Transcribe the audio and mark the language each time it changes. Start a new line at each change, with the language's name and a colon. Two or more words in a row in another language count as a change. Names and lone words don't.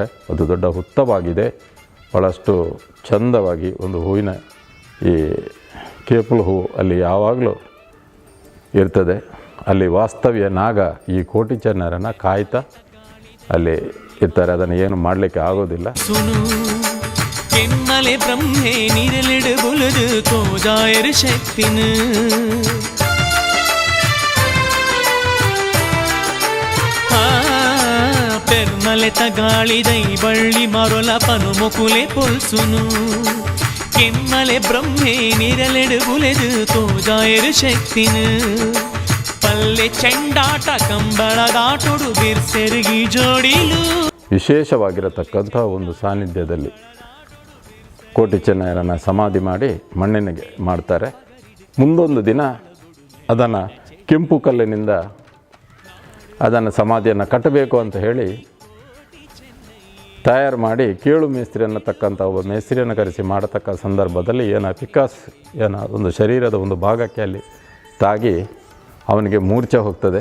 Kannada: ಅದು ದೊಡ್ಡ ಹುತ್ತವಾಗಿದೆ, ಭಾಳಷ್ಟು ಚಂದವಾಗಿ ಒಂದು ಹೂವಿನ ಈ ಕೇಪುಲು ಹೂವು ಅಲ್ಲಿ ಯಾವಾಗಲೂ ಇರ್ತದೆ. ಅಲ್ಲಿ ವಾಸ್ತವ್ಯ ನಾಗ ಈ ಕೋಟಿ ಚೆನ್ನಯ್ಯರನ್ನು ಕಾಯ್ತಾ ಅಲ್ಲಿ ಇರ್ತಾರೆ. ಅದನ್ನು ಏನು ಮಾಡಲಿಕ್ಕೆ ಆಗೋದಿಲ್ಲ.
Tulu: ಕೆಮ್ಮಲೆ ಬ್ರಹ್ಮೆ ನೀರಲಿಡು ಬುಲದು ತೋಜಾಯರ ಶಕ್ತಿನ ಪೆರ್ಮಲೆ ತಗಾಳಿದೈ ಬಳ್ಳಿ ಮರೊಲ ಪನು ಮೊಕುಲೆ ಪೊಲ್ಸುನು ಕೆಮ್ಮಲೆ ಬ್ರಹ್ಮೆ ನೀರಲಿಡು ಬುಲೆದು ತೋಜಾಯರ ಶಕ್ತಿನ ಪಲ್ಲೆ ಚೆಂಡಾಟ ಕಂಬಳದಾಟೊಡು ಬಿರ್ಸೆರುಗಿ ಜೋಡಿಲು
Kannada: ವಿಶೇಷವಾಗಿರತಕ್ಕಂಥ ಒಂದು ಸಾನ್ನಿಧ್ಯದಲ್ಲಿ ಕೋಟಿ ಚೆನ್ನಯ್ಯರನ್ನು ಸಮಾಧಿ ಮಾಡಿ ಮಣ್ಣಿನಿಗೆ ಮಾಡ್ತಾರೆ. ಮುಂದೊಂದು ದಿನ ಅದನ್ನು ಕೆಂಪು ಕಲ್ಲಿನಿಂದ ಅದನ್ನು ಸಮಾಧಿಯನ್ನು ಕಟ್ಟಬೇಕು ಅಂತ ಹೇಳಿ ತಯಾರು ಮಾಡಿ ಕೇಳು ಮೇಸ್ತ್ರಿ ಅನ್ನತಕ್ಕಂಥ ಒಬ್ಬ ಮೇಸ್ತ್ರಿಯನ್ನು ಕರೆಸಿ ಮಾಡತಕ್ಕ ಸಂದರ್ಭದಲ್ಲಿ ಒಂದು ಶರೀರದ ಒಂದು ಭಾಗಕ್ಕೆ ಅಲ್ಲಿ ತಾಗಿ ಅವನಿಗೆ ಮೂರ್ಛೆ ಹೋಗ್ತದೆ.